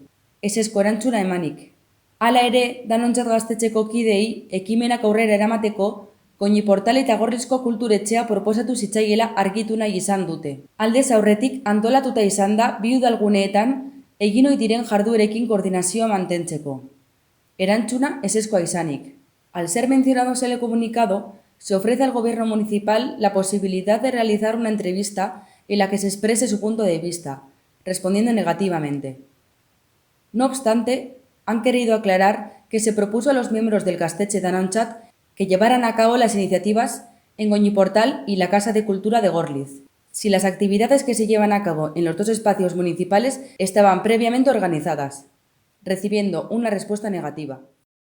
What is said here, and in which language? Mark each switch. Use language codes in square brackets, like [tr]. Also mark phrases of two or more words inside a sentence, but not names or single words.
[eu] Ezezko erantzuna emanik. Hala ere, danontzat gaztetxeko kideei ekimenak aurrera eramateko, Goñiportal eta Gorlizko kulturetxea proposatu zitzaiela argitu nahi izan dute. Aldez aurretik antolatuta izan da bi udalguneetan egin ohi diren jarduerekin koordinazioa mantentzeko. Erantzuna ezezkoa izanik. [es] Al ser mencionados en el comunicado, se ofrece al gobierno municipal la posibilidad de realizar una entrevista en la que se exprese su punto de vista, respondiendo negativamente. No obstante, han querido aclarar que se propuso a los miembros del Gaztetxe Danontzat que llevaran a cabo las iniciativas en Goñiportal y la Casa de Cultura de Gorliz, si las actividades que se llevan a cabo en los dos espacios municipales estaban previamente organizadas, recibiendo una respuesta negativa.